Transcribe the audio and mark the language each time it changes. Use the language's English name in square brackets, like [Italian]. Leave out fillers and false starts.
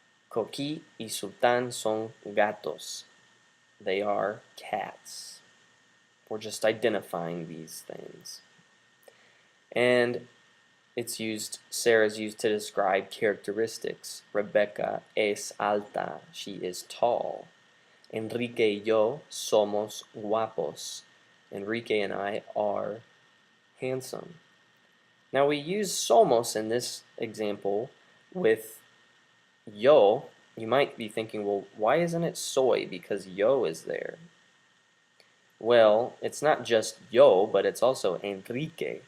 [Spanish] Coqui y Sultán son gatos. [English] They are cats. We're just identifying these things. And Sarah's used to describe characteristics. [Spanish] Rebecca es alta. [English] She is tall. [Spanish] Enrique y yo somos guapos. [English] Enrique and I are handsome. Now we use somos in this example with yo. You might be thinking, well, why isn't it soy? Because yo is there. Well, it's not just yo, but it's also Enrique.